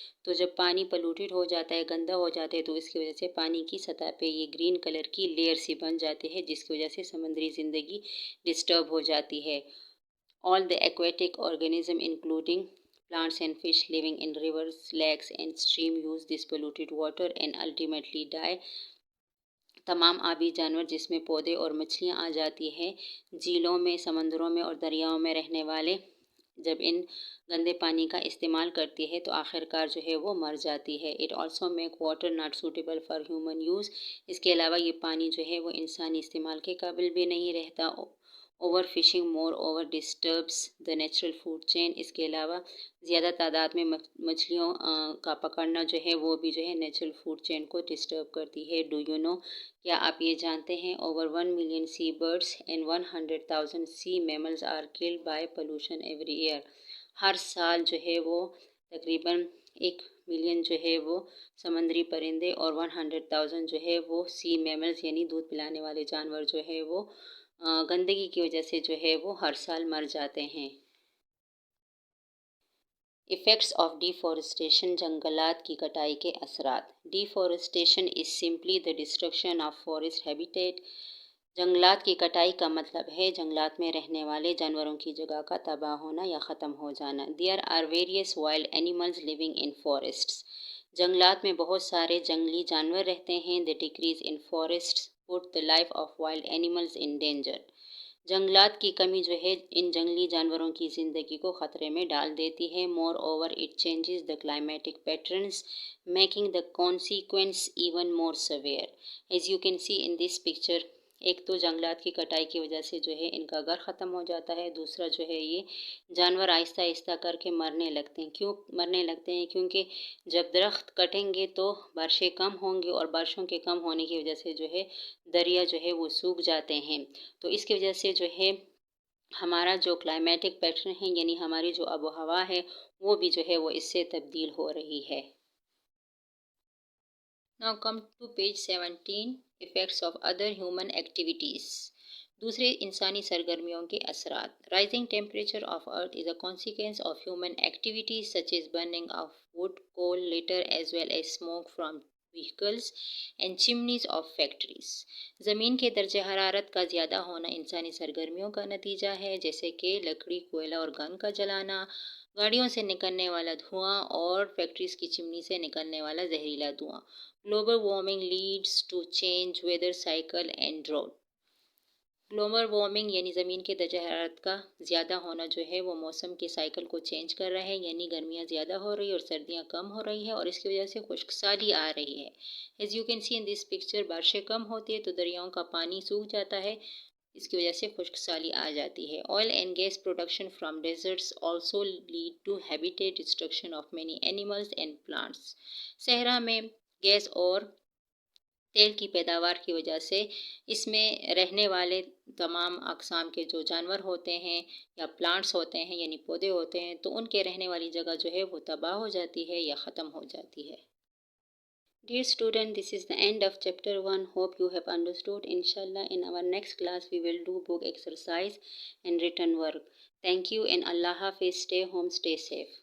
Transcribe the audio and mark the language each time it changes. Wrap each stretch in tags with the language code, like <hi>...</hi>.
<ur>تو جب پانی پلوٹیڈ ہو جاتا ہے، گندا ہو جاتا ہے، تو اس کی وجہ سے پانی کی سطح پہ یہ گرین کلر کی لیئر سی بن جاتی ہے جس کی وجہ سے سمندری زندگی ڈسٹرب ہو جاتی ہے.</ur> <en>All the aquatic organisms including plants and fish living in rivers, lakes and streams use this polluted water and ultimately die.</en> <ur>تمام آبی جانور جس میں پودے اور مچھلیاں آ جاتی ہیں، جھیلوں میں، سمندروں میں اور دریاؤں میں رہنے والے جب ان گندے پانی کا استعمال کرتی ہے تو آخر کار جو ہے وہ مر جاتی ہے.</ur> <en>It also make water not suitable for human use.</en> <ur>اس کے علاوہ یہ پانی جو ہے وہ انسانی استعمال کے قابل بھی نہیں رہتا.</ur> <en>Overfishing moreover disturbs the natural food chain.</en> <ur>اس کے علاوہ زیادہ تعداد میں مچھلیوں کا پکڑنا جو ہے وہ بھی جو ہے نیچرل فوڈ چین کو ڈسٹرب کرتی ہے.</ur> <en>do you know,</en> <ur>کیا آپ یہ جانتے ہیں</ur> <en>Over 1 million sea birds and 100,000 sea mammals are killed by pollution every year.</en> <ur>ہر سال جو ہے وہ تقریباً 1 ملین جو ہے وہ سمندری پرندے اور 100,000 جو ہے وہ سی میملز یعنی دودھ پلانے والے جانور جو ہے وہ گندگی کی وجہ سے جو ہے وہ ہر سال مر جاتے ہیں.</ur> <en>Effects of deforestation.</en> <ur>جنگلات کی کٹائی کے اثرات.</ur> <en>Deforestation is simply the destruction of forest habitat.</en> <ur>جنگلات کی کٹائی کا مطلب ہے جنگلات میں رہنے والے جانوروں کی جگہ کا تباہ ہونا یا ختم ہو جانا.</ur> <en>There are various wild animals living in forests.</en> <ur>جنگلات میں بہت سارے جنگلی جانور رہتے ہیں.</ur> <en>The decrease in forests put the life of wild animals in danger.</en> <ur>جنگلات کی کمی جو ہے ان جنگلی جانوروں کی زندگی کو خطرے میں ڈال دیتی ہے.</ur> <en>Moreover it changes the climatic patterns making the consequence even more severe. As you can see in this picture,</en> <ur>ایک تو جنگلات کی کٹائی کی وجہ سے جو ہے ان کا گھر ختم ہو جاتا ہے، دوسرا جو ہے یہ جانور آہستہ آہستہ کر کے مرنے لگتے ہیں. کیوں مرنے لگتے ہیں؟ کیونکہ جب درخت کٹیں گے تو بارشیں کم ہوں گی، اور بارشوں کے کم ہونے کی وجہ سے جو ہے دریا جو ہے وہ سوکھ جاتے ہیں. تو اس کی وجہ سے جو ہے ہمارا جو کلائمیٹک پیٹرن ہے، یعنی ہماری جو آب و ہوا ہے، وہ بھی جو ہے وہ اس سے تبدیل ہو رہی ہے.</ur> <en>Now come to page 17 effects of other human activities.</en> <ur>دوسرے انسانی سرگرمیوں کے اثرات.</ur> <en>Rising temperature of earth is a consequence of human activities such as burning of wood, coal, litter as well as smoke from vehicles and chimneys of factories.</en> <ur>زمین کے درجہ حرارت کا زیادہ ہونا انسانی سرگرمیوں کا نتیجہ ہے، جیسے کہ لکڑی، کوئلہ اور گن کا جلانا، گاڑیوں سے نکلنے والا دھواں اور فیکٹریز کی چمنی سے نکلنے والا زہریلا دھواں.</ur> <en>Global warming leads to change weather cycle and drought.</en> <ur>Global warming یعنی زمین کے درجہ حرارت کا زیادہ ہونا جو ہے وہ موسم کے سائیکل کو چینج کر رہا ہے، یعنی گرمیاں زیادہ ہو رہی ہے اور سردیاں کم ہو رہی ہے، اور اس کی وجہ سے خشک سالی آ رہی ہے.</ur> <en>as you can see in this picture,</en> <ur>بارشیں کم ہوتی ہے تو دریاؤں کا پانی سوکھ جاتا ہے، اس کی وجہ سے خشک سالی آ جاتی ہے.</ur> <en>Oil and gas production from deserts also lead to habitat destruction of many animals and plants.</en> <ur>صحرا میں گیس اور تیل کی پیداوار کی وجہ سے اس میں رہنے والے تمام اقسام کے جو جانور ہوتے ہیں یا پلانٹس ہوتے ہیں یعنی پودے ہوتے ہیں، تو ان کے رہنے والی جگہ جو ہے وہ تباہ ہو جاتی ہے یا ختم ہو جاتی ہے.</ur> <en>Dear student, this is the end of chapter 1. Hope you have understood. Inshallah, in our next class, we will do book exercise and written work. Thank you and Allah Hafiz. Stay home, stay safe.</en>